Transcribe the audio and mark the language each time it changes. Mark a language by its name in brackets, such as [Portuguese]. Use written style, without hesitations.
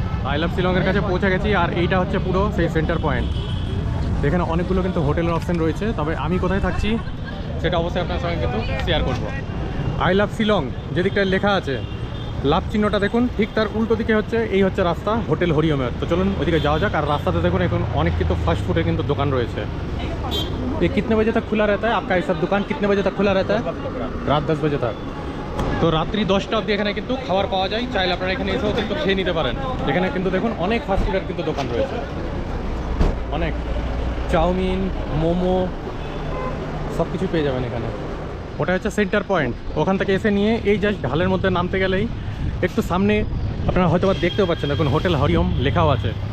[Bangla] I love শিলংয়ের কাছে পৌঁছে গেছি, আর এইটা হচ্ছে পুরো সেই সেন্টার পয়েন্ট। এখানে অনেকগুলো কিন্তু হোটেলের অপশন রয়েছে, তবে আমি কোথায় থাকছি সেটা অবশ্যই আপনার সঙ্গে কিন্তু শেয়ার করব। আই লাভ শিলং যে দিকটায় লেখা আছে, লাভ চিহ্নটা দেখুন, ঠিক তার উল্টো দিকে হচ্ছে এই হচ্ছে রাস্তা হোটেল হরিওমের। তো চলুন ওইদিকে যাওয়া যাক। আর রাস্তাতে দেখুন এখন অনেক কিন্তু ফাস্ট ফুডের কিন্তু দোকান রয়েছে। [Hindi] ये कितने बजे तक खुला रहता है आपका ये सब दुकान? कितने बजे तक खुला रहता है? [Bangla] রাত [Hindi] 10 बजे तक। [Bangla] তো রাত্রি 10টা অবধি এখানে কিন্তু খাবার পাওয়া যায়, চাইলে আপনারা এখানে এসেও কিন্তু খেয়ে নিতে পারেন। এখানে কিন্তু দেখুন অনেক ফাস্ট ফুডের কিন্তু দোকান রয়েছে, অনেক চাউমিন, মোমো, সব কিছু পেয়ে যাবেন এখানে। ওটা হচ্ছে সেন্টার পয়েন্ট, ওখান থেকে এসে নিয়ে এই জাস্ট ঢালের মধ্যে নামতে গেলেই একটু সামনে আপনারা হয়তো বা দেখতেও পাচ্ছেন, দেখুন হোটেল হরিওম লেখাও আছে।